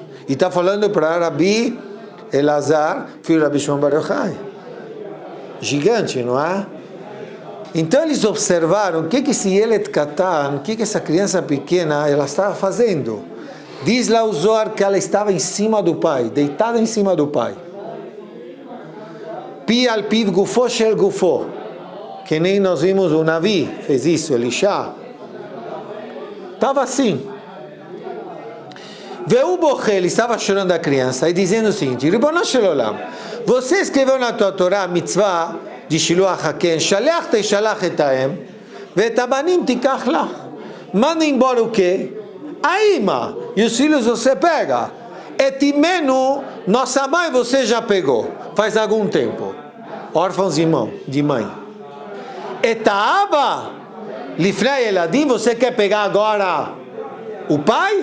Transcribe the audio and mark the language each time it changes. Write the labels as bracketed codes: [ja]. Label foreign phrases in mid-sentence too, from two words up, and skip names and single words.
[pt] E está falando para Rabbi Elazar, filho de Rabbi Shimon Bar Yochai. Gigante, não é? Então eles observaram o que esse [he] ילד קטן, [pt] o que essa criança pequena ela estava fazendo. Diz lá o Zohar que ela estava em cima do pai, deitada em cima do pai. [he] פה על פיו גופו של גופו, [pt] que nem nós vimos o Navi, fez isso, Elisha. Estava assim. [he] והוא בוכה, [pt] ele estava chorando a criança e dizendo o seguinte: [he] רבונו של עולם, [pt] você escreveu na tua Torá a mitzvah de [he] שילוח הקן, שלח תשלח את האם ואת הבנים תקח לך. [pt] Manda embora o quê? A imã. E os filhos você pega. [he] את אמנו, [pt] nossa mãe você já pegou. Faz algum tempo. Órfãos de mãe. [he] את האבא לפני הילדים, [pt] você quer pegar agora o pai?